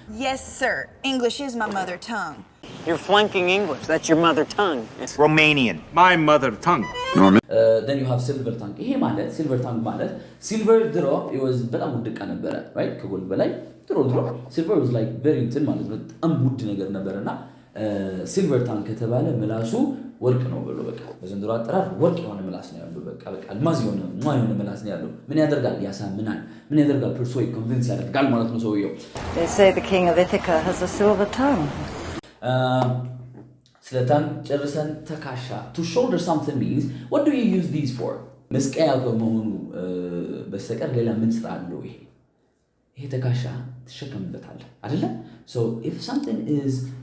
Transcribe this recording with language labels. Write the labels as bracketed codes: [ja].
[en] Yes sir English is my mother tongue You're flunking English that's your mother tongue it's Romanian my mother tongue [am] then you have silver tongue ይሄ ማለት silver tongue ማለት silver ድሮ it was በጣም ውድ ዕቃ ነበረ right ከጎልድ በላይ ድሮ [en] silver was like very thin [am] ማለት ነው በጣም ውድ ነገር ነበርና silver tongue ከተባለ ምላሱ ወርቅ ነው ብሎ በቃ በዘንድሮ አጠራር ወርቅ የሆነ ምላስ ነው ያለው በቃ አልማዝ የሆነ ምላስ ነው ያለው ምን ያደርጋል ያሳምናል ምን ያደርጋል [en] persuade convince [am] ያደርጋል ማለት ነው ሰውየው [en] They say the king of Ithaca has a silver tongue [am] ስለታን ጨርሰን ተካሻ [en] to shoulder something means what do you use these for [am] መስቀያ በመሆኑ በስተቀር ሌላ ምን ስራ አለው ይሄ ተካሻ ተሸከምበታል አይደለ [en] so if something is